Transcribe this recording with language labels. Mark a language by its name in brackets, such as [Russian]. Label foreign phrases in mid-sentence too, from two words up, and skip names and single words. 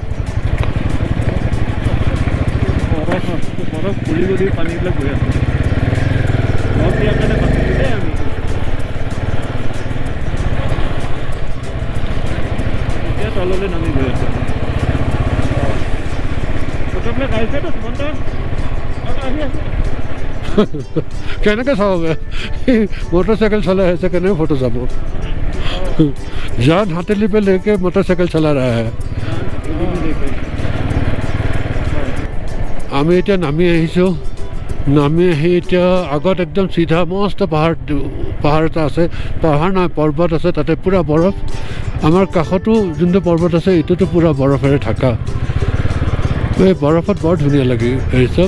[Assamese] বৰফ গলি গলি পানীবিলাক গৈ আছে ইয়াৰ কাৰণে বাচিছোঁ দেই আমি এতিয়া তললৈ নামি গৈ আছোঁ ফটোবিলাক আহিছেতো সুমন্ত আহি আছে কেনেকৈ চাব মটৰচাইকেল চলাই আছে কেনেকৈ ফটো চাব [Hindi] जान हथेली पे लेके मोटरसाइकिल चला रहा है [Assamese] আমি এতিয়া নামি আহিছোঁ নামি আহি এতিয়া আগত একদম চিধা মস্ত পাহাৰ এটা আছে পাহাৰ নহয় পৰ্বত আছে তাতে পূৰা বৰফ আমাৰ কাষতো যোনটো পৰ্বত আছে এইটোতো পূৰা বৰফেৰে ঢাকা এই বৰফত বৰ ধুনীয়া লাগে এই চব।